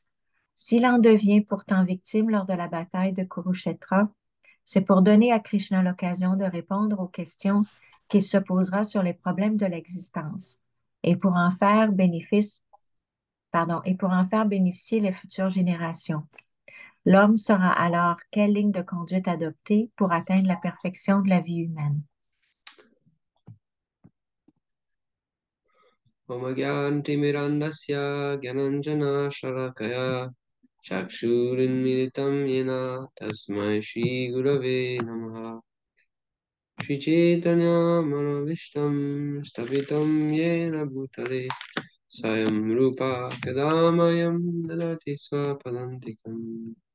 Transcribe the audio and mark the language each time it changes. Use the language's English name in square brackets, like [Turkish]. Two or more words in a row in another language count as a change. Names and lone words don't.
[French] S'il en devient pourtant victime lors de la bataille de Kurukshetra, c'est pour donner à Krishna l'occasion de répondre aux questions qu'il se posera sur les problèmes de l'existence et pour en faire bénéficier les futures générations. L'homme saura alors quelle ligne de conduite adopter pour atteindre la perfection de la vie humaine. [Sanskrit] ओमज्ञानतिमिरान्धस्य ज्ञानाञ्जन शलाकया चक्षुरुन्मीलितं येन तस्मै श्री गुरवे नमः श्री चैतन्य मनोऽभीष्टं स्थापितं येन भूतले स्वयं रूपः कदा मह्यं ददाति स्वपदान्तिकम्